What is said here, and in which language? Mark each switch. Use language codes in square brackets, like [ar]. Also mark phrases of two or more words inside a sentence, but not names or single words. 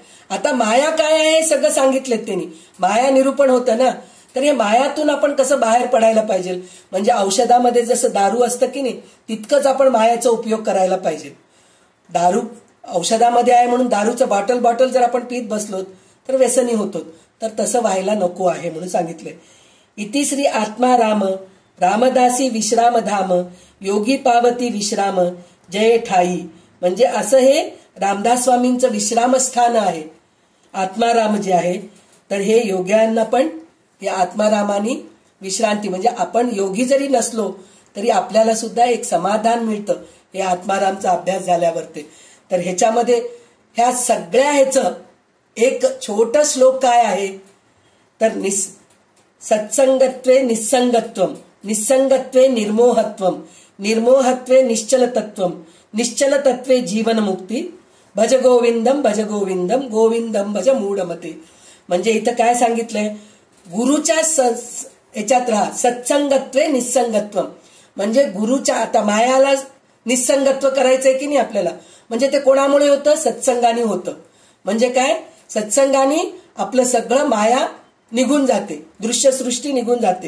[mr] आता माया काय आहे हे सगळं सांगितलेत त्यांनी. माया निरूपण होतं ना, तर हे मायातून आपण कसं बाहेर पडायला पाहिजे. म्हणजे औषधामध्ये जसं दारू असतं की नाही, तितकंच आपण मायाचा उपयोग करायला पाहिजे. दारू औषधामध्ये आहे म्हणून दारूचं बॉटल जर आपण पीत बसलो तर व्यसनी होतो, तर तसं व्हायला नको आहे म्हणून सांगितलंय. इति श्री आत्मा राम, रामदासी विश्राम धाम, योगी पावती विश्राम जय ठाई. म्हणजे असं हे रामदास स्वामींचं विश्रामस्थान आहे आत्माराम जे आहे. तर हे योग्यांना पण हे आत्मारामानी विश्रांती, म्हणजे आपण योगी जरी नसलो तरी आपल्याला सुद्धा एक समाधान मिळतं हे आत्मारामचा अभ्यास झाल्यावरती. तर ह्याच्यामध्ये ह्या सगळ्या ह्याचं एक छोटा श्लोक काय आहे तर [sa] सत्संगत्वे निस्संगत्वम, निस्संगत्वे निर्मोहत्वम, निर्मोहत्वे निश्चलतत्वम, निश्चलतत्वे जीवनमुक्ती, भज गोविंदम भज गोविंदम, गोविंदम भज मूढमते. [mr] म्हणजे इथं काय सांगितलंय, गुरुच्या याच्यात राहा. [sa] सत्संगत्वे निस्संगत्वम [mr] म्हणजे गुरुच्या, आता मायाला निसंगत्व करायचंय की नाही आपल्याला. म्हणजे ते कोणामुळे होतं? सत्संगाने होतं. म्हणजे काय? सत्संगाने आपलं सगळं माया निघून जाते, दृश्यसृष्टी निघून जाते.